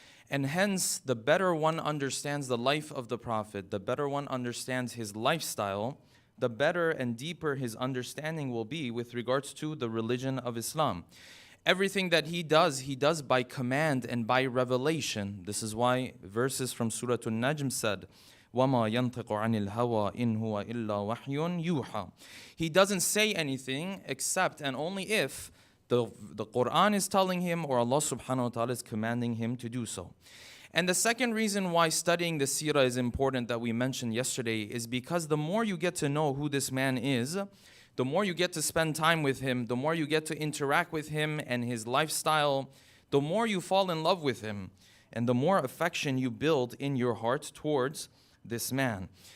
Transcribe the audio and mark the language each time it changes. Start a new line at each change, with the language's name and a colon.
English: And hence, the better one understands the life of the Prophet, the better one understands his lifestyle, the better and deeper his understanding will be with regards to the religion of Islam. Everything that he does by command and by revelation. This is why verses from Surah An-Najm said,
Arabic: وَمَا يَنْطِقُ عَنِ الْهَوَىٰ إِنْ هُوَ إِلَّا وَحْيٌ يُوحَىٰ.
English: He doesn't say anything except and only if the Quran is telling him or Allah subhanahu wa ta'ala is commanding him to do so. And the second reason why studying the seerah is important that we mentioned yesterday is because the more you get to know who this man is, the more you get to spend time with him, the more you get to interact with him and his lifestyle, the more you fall in love with him, and the more affection you build in your heart towards this man.